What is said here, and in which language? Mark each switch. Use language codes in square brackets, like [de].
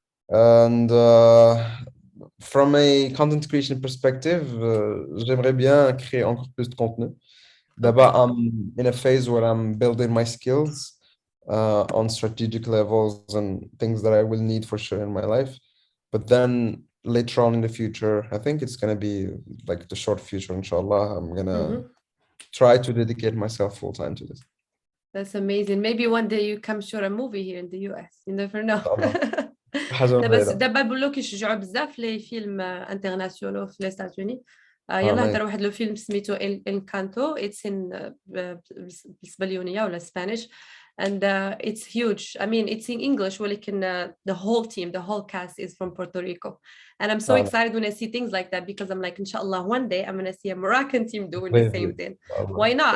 [en] And from a content creation perspective, [fr] j'aimerais bien créer encore plus de contenu. [en] D'abord, I'm in a phase where I'm building my skills on strategic levels and things that I will need for sure in my life. But then later on in the future, I think it's going to be like the short future, inshallah. I'm going to try to dedicate myself full time to this. That's amazing. Maybe one day you come shoot a movie here in the US. You never know. [ar] بس دابا بقولوا كيشجعوا بزاف لي فيلم انترناسيونال في لي ستاتوني. يلا هضر واحد لو فيلم سميتو انكانتو. [en] It's in [ar] بالاسبانيونيه ولا [en] Spanish and it's huge. I mean it's in English ولكن the whole team, the whole cast is from Puerto Rico and I'm so excited when I see things like that because I'm like inshallah one day I'm gonna see a Moroccan team doing the same thing. Why not?